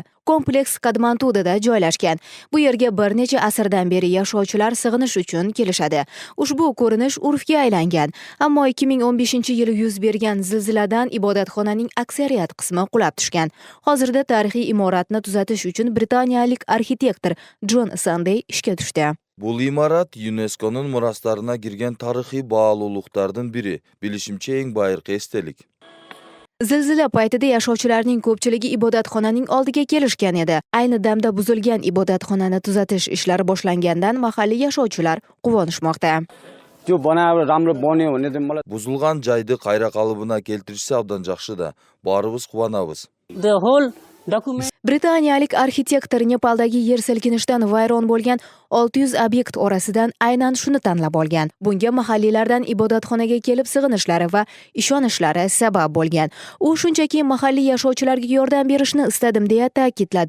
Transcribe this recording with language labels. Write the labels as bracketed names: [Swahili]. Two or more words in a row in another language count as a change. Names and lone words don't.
[Uzbek] Kompleks Katmandudada joylashgan. Bu yerga bir necha asrdan beri yashovchilar sig'inish uchun kelishadi. Ushbu ko'rinish urfga aylangan. Ammo 2015-yili yuz bergan zilziladan ibodatxonaning aksariyat qismi qulab tushgan. Hozirda tarixiy imoratni tuzatish uchun britaniyalik arxitektor John Sunday ishga tushdi. [Kyrgyz] Бул имарат ЮНЕСКОнун мурастарына кирген тарыхый баалуулуктардын бири, билишимче эң байыркы эстелик. [Uzbek] Zilzila paytida yashovchilarning ko'pchiligi ibodatxonaning oldiga kelishgan edi. Ayni damda buzilgan ibodatxonani tuzatish ishlari boshlangandan mahalliy yashovchilar quvonishmoqda. [Kyrgyz] Buzulgan жайды кайра калыбына келтиришсе абдан жакшы да. Баарыбыз кубанабыз. [Uzbek] Britaniyalik arxitektor Nepaldagi yer silkinishdan vayron bo'lgan 600 obyekt orasidan aynan shuni tanlab olgan. Bunga mahalliylardan ibodatxonaga kelib sig'inishlari va ishonishlari sabab bo'lgan. U shunchaki mahalliy yashovchilarga yordam berishni istadim deya ta'kidladi.